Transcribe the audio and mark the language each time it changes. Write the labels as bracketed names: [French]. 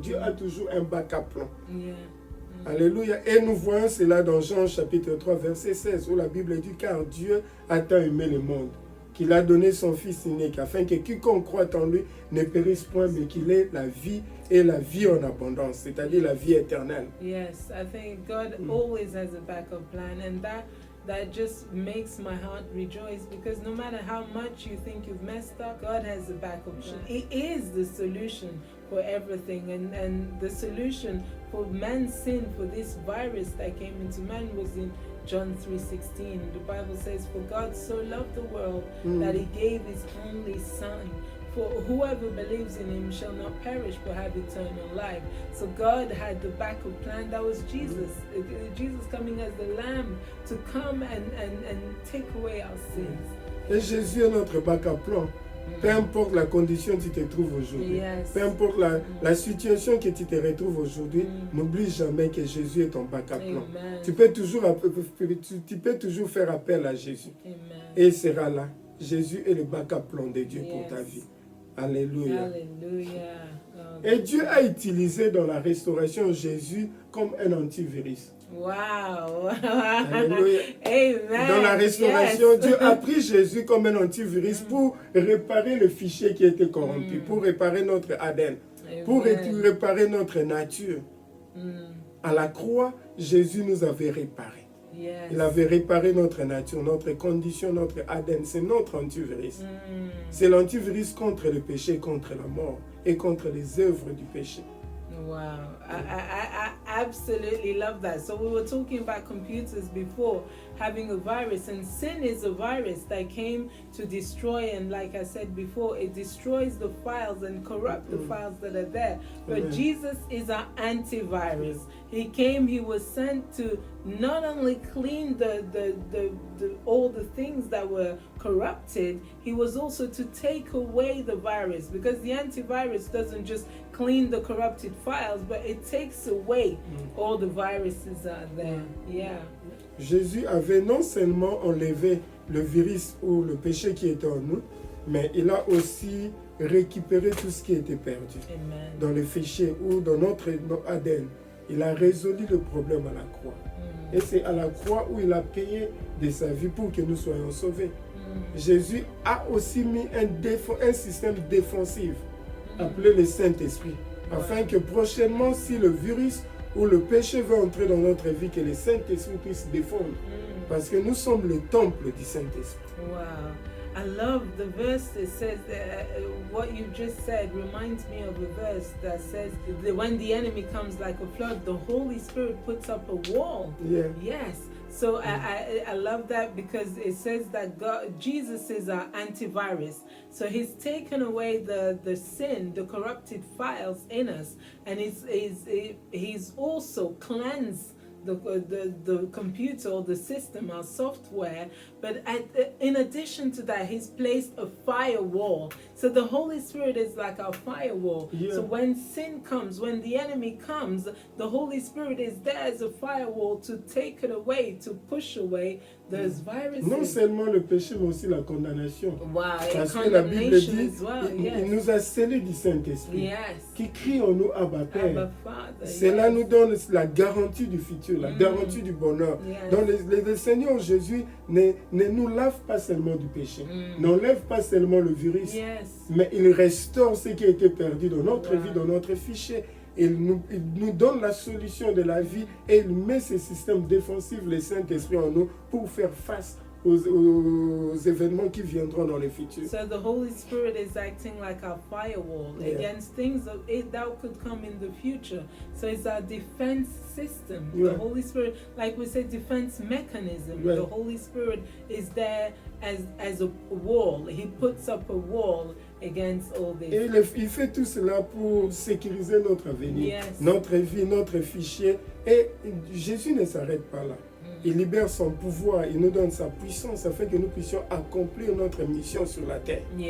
[French] Dieu a toujours un backup plan. Alléluia. Et nous voyons cela dans Jean chapitre 3, verset 16, où la Bible dit, car Dieu a tant aimé le monde, qu'il a donné son Fils unique, afin que quiconque croit en lui ne périsse point, mais qu'il ait la vie et la vie en abondance, c'est-à-dire la vie éternelle. [English] Yes, I think God always has a backup plan, and that just makes my heart rejoice, because no matter how much you think you've messed up, God has a backup plan. He is the solution for everything, and the solution for man's sin, for this virus that came into man, was in John 3:16. The Bible says, for God so loved the world that he gave his only son. For whoever believes in him shall not perish but have eternal life. So God had the backup plan. That was Jesus. Jesus coming as the Lamb to come and take away our sins. [French] Et Jésus est notre backup plan. Peu importe la condition que tu te trouves aujourd'hui, peu importe la situation que tu te retrouves aujourd'hui, n'oublie jamais que Jésus est ton backup plan. Tu peux toujours faire appel à Jésus. Et il sera là. Jésus est le backup plan de Dieu pour ta vie. Alléluia. Alléluia. Et Dieu a utilisé dans la restauration Jésus comme un antivirus. Wow. Alléluia. Amen. Dans la restauration, Dieu a pris Jésus comme un antivirus pour réparer le fichier qui était corrompu, pour réparer notre ADN, pour réparer notre nature. À la croix, Jésus nous avait réparé. Il avait réparé notre nature, notre condition, notre ADN. C'est notre antivirus. C'est l'antivirus contre le péché, contre la mort et contre les œuvres du péché. [English] Wow, I absolutely love that. So we were talking about computers before having a virus, and sin is a virus that came to destroy, and like I said before, it destroys the files and corrupt the files that are there. But Jesus is our antivirus. He came, he was sent to not only clean all the things that were corrupted, he was also to take away the virus, because the antivirus doesn't just clean the corrupted files, but it takes away all the viruses are there. Yeah. [French] Jésus avait non seulement enlevé le virus ou le péché qui était en nous, mais il a aussi récupéré tout ce qui était perdu. Amen. Dans le fichier ou dans notre ADN. Il a résolu le problème à la croix. Et c'est à la croix où il a payé de sa vie pour que nous soyons sauvés. Jésus a aussi mis un système défensif appelé le Saint-Esprit, afin que prochainement, si le virus ou le péché veut entrer dans notre vie, que le Saint-Esprit puisse défendre. Parce que nous sommes le temple du Saint-Esprit. Wow. [English] I love the verse that says what you just said reminds me of a verse that says that when the enemy comes like a flood, the Holy Spirit puts up a wall. Yeah. Yes. So I love that, because it says that Jesus is our antivirus. So he's taken away the sin, the corrupted files in us, and he's also cleansed the computer or the system, our software. But in addition to that, he's placed a firewall. So the Holy Spirit is like our firewall. Yeah. So when sin comes, when the enemy comes, the Holy Spirit is there as a firewall to take it away, to push away those viruses. [French] Non seulement le péché, mais aussi la condamnation. Wow, parce que la Bible dit, il nous a scellés du Saint-Esprit, qui crie en nous, Abba Père. Cela nous donne la garantie du futur, la garantie du bonheur. Donc le Seigneur Jésus ne nous lave pas seulement du péché, n'enlève pas seulement le virus, mais il restaure ce qui a été perdu dans notre vie, dans notre fichier. il nous donne la solution de la vie et il met ces systèmes défensifs, le Saint-Esprit en nous, pour faire face aux événements qui viendront dans le futur. [English] So the Holy Spirit is acting like our firewall against things that could come in the future. So it's our defense system. The Holy Spirit, like we said, defense mechanism. The Holy Spirit is there as a wall. He puts up a wall against all this. [French] Et il fait tout cela pour sécuriser notre avenir, notre vie, notre fichier. Et Jésus ne s'arrête pas là. Il libère son pouvoir, il nous donne sa puissance afin que nous puissions accomplir notre mission sur la terre.